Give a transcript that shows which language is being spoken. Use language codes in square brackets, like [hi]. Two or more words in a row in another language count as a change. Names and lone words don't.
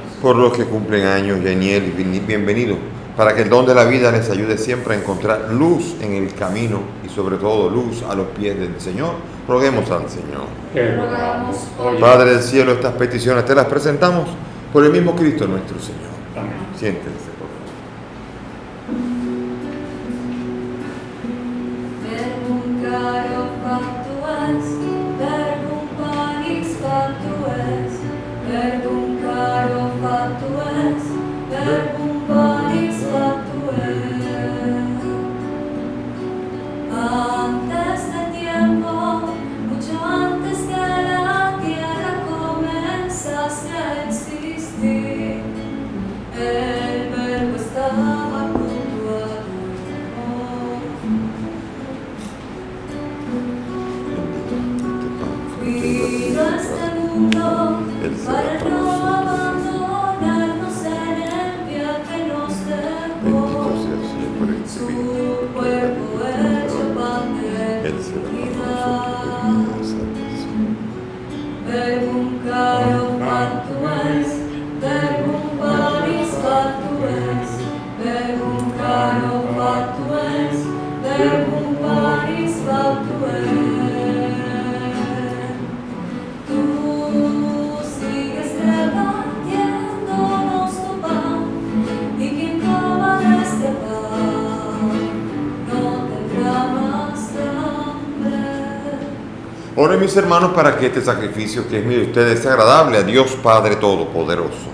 [es] Por los que cumplen años, Yaniel y bienvenido, para que el don de la vida les ayude siempre a encontrar luz en el camino y sobre todo luz a los pies del Señor, roguemos al Señor. Te rogamos, óyenos. Padre del cielo, estas peticiones te las presentamos por el mismo Cristo nuestro Señor. Amén. Siéntense, por favor. [la] Verbum caro factu est, verbum panis factu est, verbum caro factu est, verbum panis factu est. [es] Antes del tiempo, mucho antes que la tierra comenzase a existir, el verbo estaba junto a vino a este mundo para no abandonarnos en el viaje nos dejó. Su cuerpo hecho pan de vida. [la] Verbum caro factu est, verbum panis factu est, verbum caro factu est, verbum panis factu est. [es] Tú sigues repartiéndonos tu pan, y quien coma de este pan no tendrá más hambre. Oren mis hermanos para que este sacrificio que es mío de ustedes sea agradable a Dios Padre Todopoderoso.